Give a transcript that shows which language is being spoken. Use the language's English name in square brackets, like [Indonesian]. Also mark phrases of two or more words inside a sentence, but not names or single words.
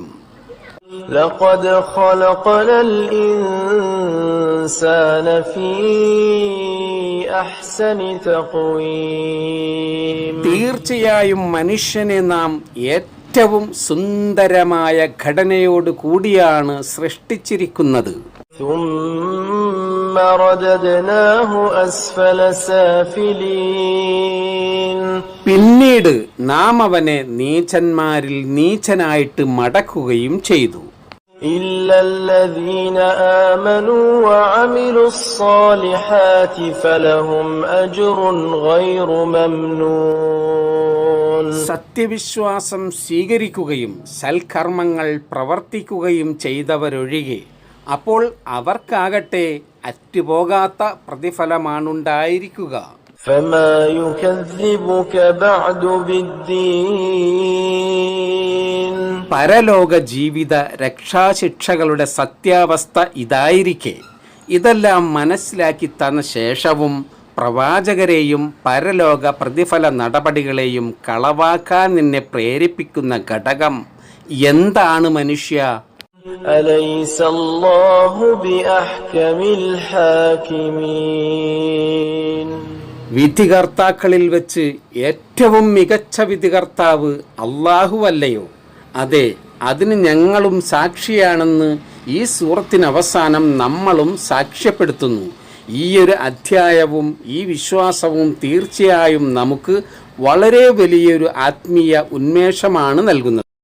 [Arabic] لقد خلقنا الإنسان في أحسن تقويم. [Malayalam] തീർച്ചയായും മനുഷ്യനെ നാം ഏറ്റവും സുന്ദരമായ ഘടനയോട് കൂടിയാണ് സൃഷ്ടിച്ചിരിക്കുന്നത്. [Arabic] ثم رددناه أسفل سافلين. [Malayalam] പിന്നീട് നാം അവനെ നീചന്മാരിൽ നീചനായിട്ട് മടക്കുകയും ചെയ്തു. [Arabic] إلا الذين آمنوا وعملوا الصالحات فلهم أجر غير ممنون. [Malayalam] സത്യവിശ്വാസം സ്വീകരിക്കുകയും സൽക്കർമ്മങ്ങൾ പ്രവർത്തിക്കുകയും ചെയ്തവരൊഴികെ അപ്പോൾ അവർക്കാകട്ടെ അറ്റുപോകാത്ത പ്രതിഫലമാണുണ്ടായിരിക്കുക. [Arabic] فما يكذبك بعد بالدين. [Malayalam] പരലോക ജീവിത രക്ഷാശിക്ഷകളുടെ സത്യാവസ്ഥ ഇതായിരിക്കെ ഇതെല്ലാം മനസ്സിലാക്കി തന്ന ശേഷവും പ്രവാചകരെയും പരലോക പ്രതിഫല നടപടികളെയും കളവാക്കാൻ നിന്നെ പ്രേരിപ്പിക്കുന്ന ഘടകം എന്താണ് മനുഷ്യ? [Arabic] أليس الله بأحكم الحاكمين. [Malayalam] വിധികർത്താക്കളിൽ വെച്ച് ഏറ്റവും മികച്ച വിധികർത്താവ് അല്ലാഹുവല്ലയോ? അതെ, അതിന് ഞങ്ങളും സാക്ഷിയാണെന്ന് ഈ സൂറത്തിന് അവസാനം നമ്മളും സാക്ഷ്യപ്പെടുത്തുന്നു. ഈയൊരു അധ്യായവും ഈ വിശ്വാസവും തീർച്ചയായും നമുക്ക് വളരെ വലിയൊരു ആത്മീയ ഉന്മേഷമാണ് നൽകുന്നത്.